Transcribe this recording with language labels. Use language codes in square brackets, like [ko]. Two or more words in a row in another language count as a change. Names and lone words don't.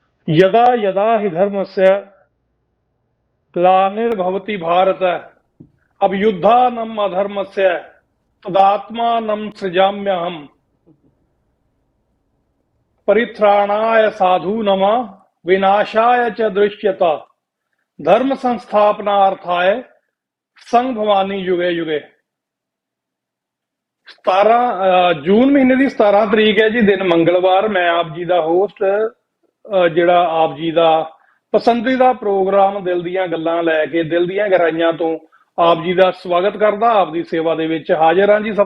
[sa] यदा यदा हि धर्मस्य ग्लानिर्भवति भारत अभ्युत्थानम् अधर्मस्य तदात्मानं सृजाम्यहम् परित्राणाय साधूनां विनाशाय च दृश्यता धर्म संस्थापनार्थाय संघ भवानी युगे युगे। [pa] 17 ਜੂਨ ਮਹੀਨੇ ਦੀ 17 ਤਰੀਕ ਹੈ ਜੀ, ਦਿਨ ਮੰਗਲਵਾਰ। ਮੈਂ ਆਪ ਜੀ ਦਾ ਹੋਸਟ, ਜਿਹੜਾ ਆਪ ਜੀ ਦਾ ਪਸੰਦੀਦਾ ਪ੍ਰੋਗਰਾਮ ਦਿਲ ਦੀਆਂ ਗੱਲਾਂ ਲੈ ਕੇ ਦਿਲ ਦੀਆਂ ਗਹਿਰਾਈਆਂ ਤੋਂ ਆਪ ਜੀ ਦਾ ਸਵਾਗਤ ਕਰਦਾ, ਆਪ ਦੀ ਸੇਵਾ ਦੇ ਵਿੱਚ ਹਾਜ਼ਰ ਹਾਂ ਜੀ।